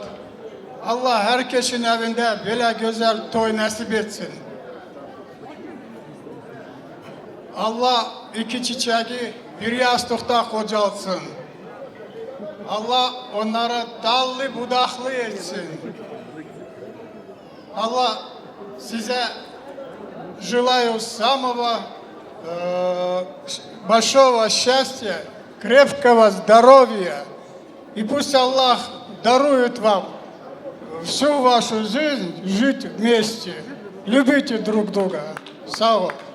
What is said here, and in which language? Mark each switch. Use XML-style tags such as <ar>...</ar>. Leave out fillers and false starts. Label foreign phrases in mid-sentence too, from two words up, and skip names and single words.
<tr>Allah herkesin evinde böyle güzel toy nasip etsin. Allah iki çiçeği bir yastıkta kocalsın. Allah onları dallı budaklı etsin. Allah size</tr> <ru>желаю самого большого счастья, крепкого здоровья. И пусть Аллах дарует вам всю вашу жизнь жить вместе. Любите друг друга. Сава.</ru>